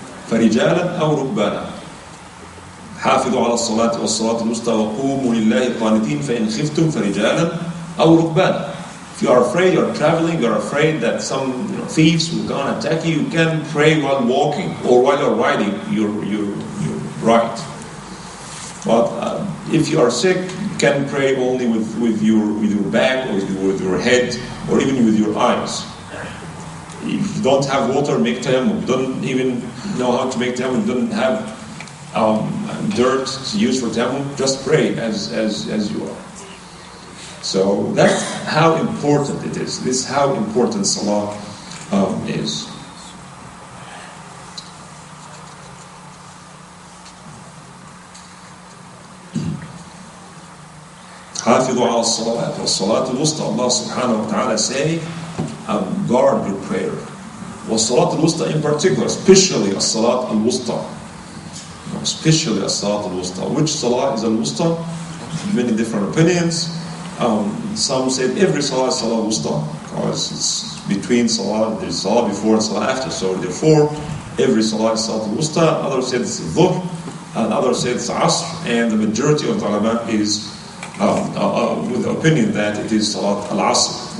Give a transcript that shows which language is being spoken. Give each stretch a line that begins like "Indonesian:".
Arabic: فَرِجَالًا أَوْ رُكْبَانًا حافظوا على الصلاة والصلاة الوسطى وقوموا لله قانتين فإن خفتم فرجالا أو ركبانا.
English: If you are afraid, you are traveling, you are afraid that some thieves will come and attack you, you can pray while walking or while you're riding your ride. But if you are sick, you can pray only with your back or with your head or even with your eyes. If you don't have water, make tayammum. You don't even know how to make tayammum, you don't have dirt to use for tayammum, just pray as you are. So that's how important it is. This is how important salah is.
Arabic: حافظوا على الصلاة والصلاة الوسطى.
English: Allah subhanahu wa ta'ala say, guard your prayer.
Arabic: والصلاة الوسطى
English: in particular, especially
Arabic: الصلاة الوسطى.
English: Especially
Arabic: الصلاة الوسطى.
English: Which salah is al-wusta? Many different opinions. Some said every salah is salah wusta, because it's between salah, there's salah before and salah after, so therefore every salah is salah wusta. Others said it's dhuhr, and others said it's asr, and the majority of the ulama is with the opinion that it is salat al-asr.